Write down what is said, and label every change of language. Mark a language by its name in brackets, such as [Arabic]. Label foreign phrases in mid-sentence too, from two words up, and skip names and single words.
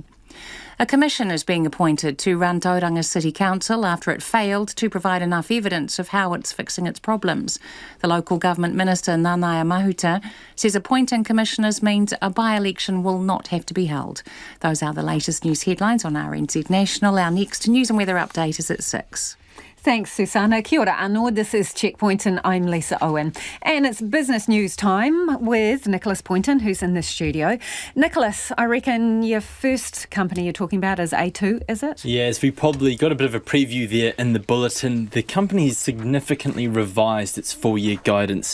[English] A commission is being appointed to run Tauranga City Council after it failed to provide enough evidence of how it's fixing its problems. The local government minister, Nanaia Mahuta, says appointing commissioners means a by-election will not have to be held. Those are the latest news headlines on RNZ National. Our next news and weather update is at 6. Thanks, Susanna. [Māori] Kia ora anō. [English] This is Checkpoint and I'm Lisa Owen. And it's business news time with Nicholas Poynton, who's in the studio. Nicholas, I reckon your first company you're talking about is A2, is it? Yes, we probably got a bit of a preview there in the bulletin. The company has significantly revised its full-year guidance.